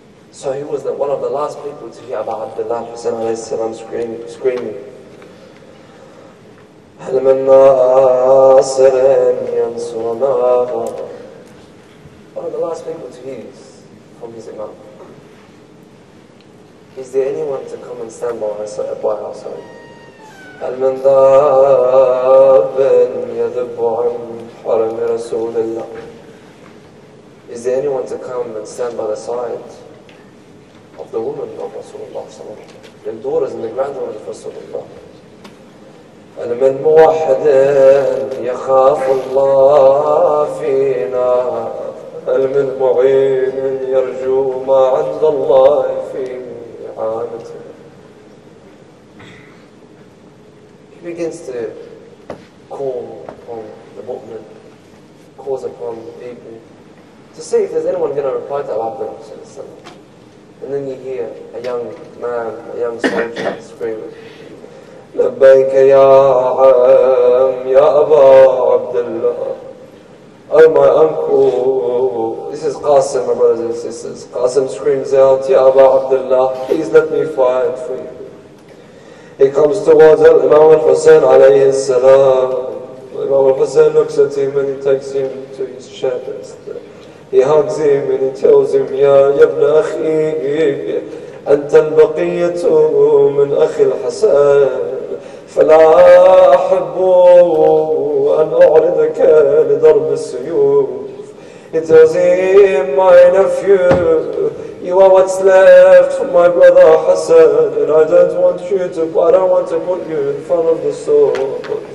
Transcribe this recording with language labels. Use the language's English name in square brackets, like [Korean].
[English] So he was one of the last people to hear Abu Abdullah Hussein alayhi salam screaming, [Arabic] هل من ناصر ينصرنا. [English] One of the last people to hear this from his Imam. Is there anyone to come and stand by our side? [Arabic] هل من ذاب يذب عن حرم رسول الله. [English] Is there anyone to come and stand by the side of the women of Rasulullah sallallahu alaihi wasallam, the daughters and the granddaughters of Rasulullah? [Arabic] هل من موحد يخاف الله فينا. هل من معين يرجو ما عند الله في إعانته. [English] He begins to call upon the mu'min, calls upon the people, to see if there's anyone going to reply to Abu Abdullah. And then you hear a young man, a young soldier screaming, [Arabic] لبيك يا عم يا أبا عبد الله [English] Oh my uncle, this is Qasim, my brothers and sisters. Qasim screams out, Ya Aba Abdullah, please let me fight for you. He comes towards Imam al-Hussein alayhi salam. Imam al-Hussein looks at him and he takes him to his chest. He hugs him and he tells him, [Arabic] Ya ibn akhi, anta al-baqiyatu min akhi al-Hasan. فلا أحب أن أعرضك لضرب السيوف. [English] He tells him, my nephew, you are what's left from my brother Hassan, and I don't want to put you in front of the swords.